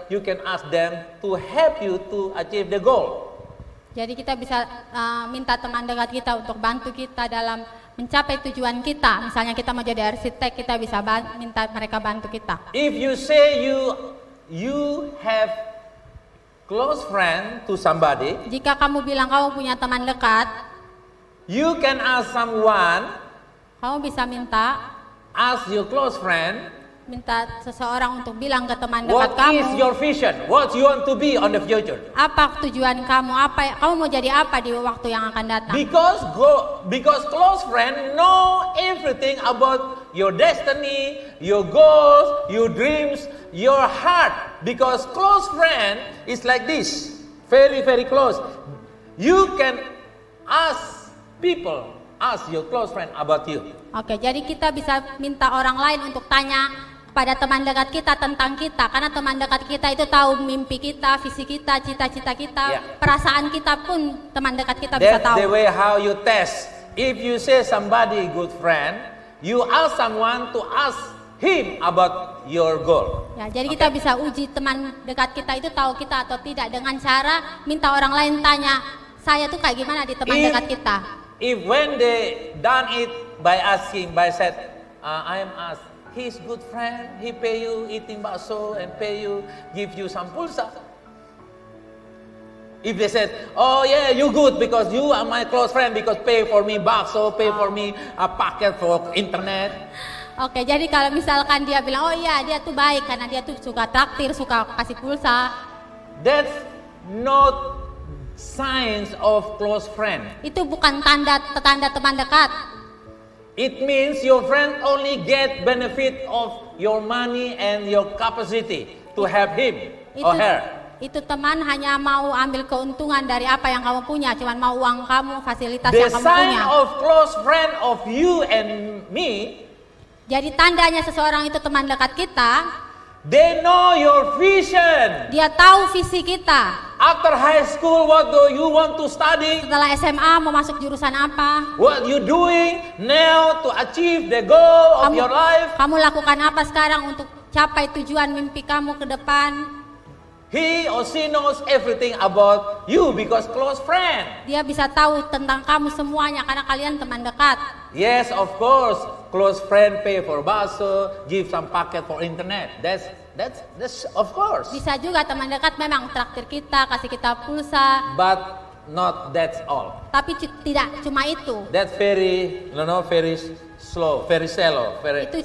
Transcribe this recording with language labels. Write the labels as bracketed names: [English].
[English] You can ask them to help you to achieve the goal. [Indonesian] Jadi kita bisa minta teman dekat kita untuk bantu kita dalam mencapai tujuan kita. Misalnya kita mau jadi arsitek, kita bisa minta mereka bantu kita. [English] If you say you have close friend to somebody, [Indonesian] Jika kamu bilang kamu punya teman dekat, [English] you can ask someone, [Indonesian] kamu bisa [English] ask your close friend, [Indonesian] minta seseorang untuk bilang ke teman [English] what [Indonesian] dekat kamu, [English] your vision? What you want to be on the future? [Indonesian] apa tujuan kamu, kamu mau jadi apa di waktu yang akan datang. [English] Because close friend know everything about your destiny, your goals, your dreams, your heart. Because close friend is like this, very very close. You can ask your close friend about you. [Indonesian] Oke, jadi kita bisa minta orang lain untuk tanya pada teman dekat kita tentang kita, karena teman dekat kita itu tahu mimpi kita, visi kita, cita-cita kita, [English] Yeah. [Indonesian] perasaan kita pun teman dekat kita bisa [English] That's the [Indonesian] tahu. [English] way how you test. If you say somebody good friend, you ask someone to ask him about your goal. [Indonesian] Ya, jadi kita bisa uji teman dekat kita itu tahu kita atau tidak dengan cara minta orang lain tanya, saya tuh kayak gimana di teman dekat kita. [English] If when they done it by asking, by said, I am asked, he's good friend, he pay you eating bakso and pay you, give you some pulsa. If they said, oh yeah, you good because you are my close friend because pay for me bakso, pay for me a packet for internet. [Indonesian] Oke, jadi kalau misalkan dia bilang, oh iya dia tuh baik karena dia tuh suka traktir, suka kasih pulsa, [English] That's not signs of close friend. [Indonesian] itu bukan tanda teman dekat. [English] It means your friend only get benefit of your money and your capacity to help him or her. [Indonesian] Itu teman hanya mau ambil keuntungan dari apa yang kamu punya, cuman mau uang kamu, fasilitas [English] The [Indonesian] yang kamu [English] sign [Indonesian] punya. [English] of close friend of you and me, [Indonesian] Jadi tandanya seseorang itu teman dekat kita, [English] they know your vision. [Indonesian] dia tahu visi kita. [English] After high school, what do you want to study? [Indonesian] Setelah SMA mau masuk jurusan apa? [English] What you doing now to achieve the goal of your life? [Indonesian] Kamu lakukan apa sekarang untuk capai tujuan mimpi kamu ke depan? [English] He or she knows everything about you because close friend. [Indonesian] Dia bisa tahu tentang kamu semuanya karena kalian teman dekat. [English] Yes, of course, close friend pay for bakso, give some packet for internet. That's of course. [Indonesian] Bisa juga teman dekat memang traktir kita, kasih kita pulsa, [English] But not that's all. [Indonesian] tapi tidak cuma itu. [English] That's very slow, very shallow, very.